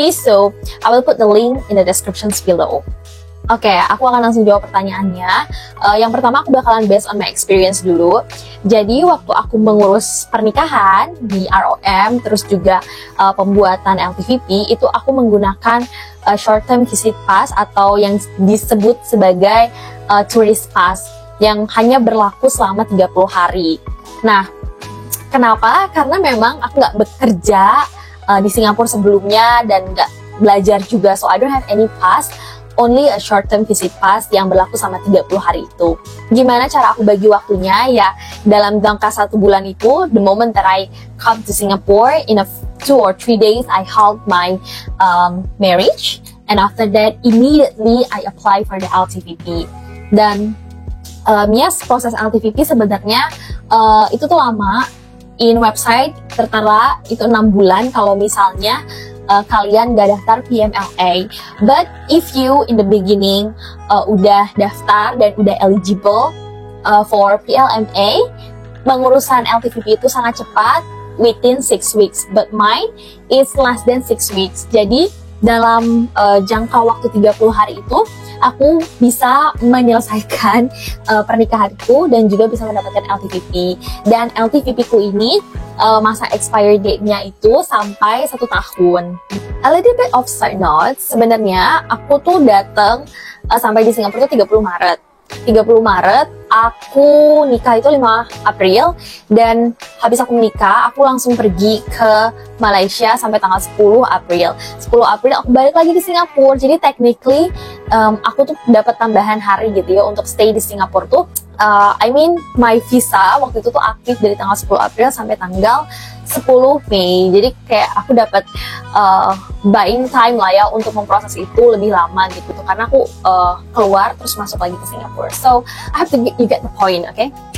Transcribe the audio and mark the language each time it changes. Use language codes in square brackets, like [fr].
[en] So, I will put the link in the descriptions below. [id] Oke, aku akan langsung jawab pertanyaannya. Yang pertama aku bakalan [en] based on my experience [id] dulu. Jadi waktu aku mengurus pernikahan di ROM, terus juga pembuatan LTVP, itu aku menggunakan short term visit pass atau yang disebut sebagai tourist pass yang hanya berlaku selama 30 hari. Nah, kenapa? Karena memang aku nggak bekerja di Singapura sebelumnya dan nggak belajar juga, [en] so I don't have any pass. Only a short-term visit pass [id] yang berlaku sama 30 hari itu. Gimana cara aku bagi waktunya? Ya, dalam jangka 1 bulan itu, [en] the moment that I come to Singapore, in a 2 or 3 days, I held my marriage. And after that, immediately I apply for the LTVP. [id] Dan, [en] yes, [id] proses LTVP sebenarnya itu tuh lama. [en] In website [id] tertera itu 6 bulan kalau misalnya kalian gak daftar PMLA. [en] But if you in the beginning [id] udah daftar dan udah [en] eligible for PLMA, [id] pengurusan LTVP itu sangat cepat, [en] within 6 weeks. But mine is less than 6 weeks. [id] Jadi dalam jangka waktu 30 hari itu aku bisa menyelesaikan pernikahanku dan juga bisa mendapatkan LTVP. Dan LTVP ku ini masa expiry date-nya itu sampai 1 tahun. [en] A little bit of side note, [id] sebenarnya aku tuh datang sampai di Singapura tuh 30 Maret. 30 Maret, aku nikah itu 5 April, dan habis aku menikah, aku langsung pergi ke Malaysia sampai tanggal 10 April. 10 April aku balik lagi di Singapura, jadi technically aku tuh dapat tambahan hari gitu ya untuk stay di Singapura tuh. [en] I mean, my visa [id] waktu itu tuh aktif dari tanggal 10 April sampai tanggal 10 Mei. Jadi kayak aku dapat buying time lah ya untuk memproses itu lebih lama gitu tuh, karena aku keluar terus masuk lagi ke Singapura. [en] So I have to you get the point, okay?